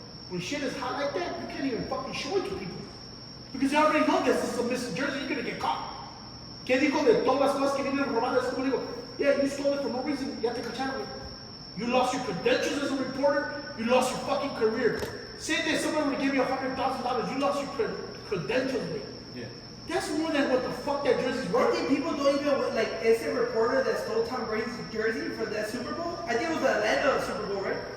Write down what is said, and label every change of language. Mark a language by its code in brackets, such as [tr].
[en] When shit is hot like that, you can't even fucking show it to people. Because you already know this is a missing jersey, you're gonna get caught. [es] ¿Qué dijo de todas las cosas que vienen robadas? Es como digo, yeah, you stole it for no reason, ya te cacharon, güey. [en] You lost your credentials as a reporter, you lost your fucking career. Say that somebody would give you $100,000, you lost your credentials, güey. Yeah. That's more than what the fuck that jersey's I worth. think people don't even, like, is a reporter that stole Tom Brady's jersey for that Super Bowl? I think it was the Atlanta Super Bowl, right?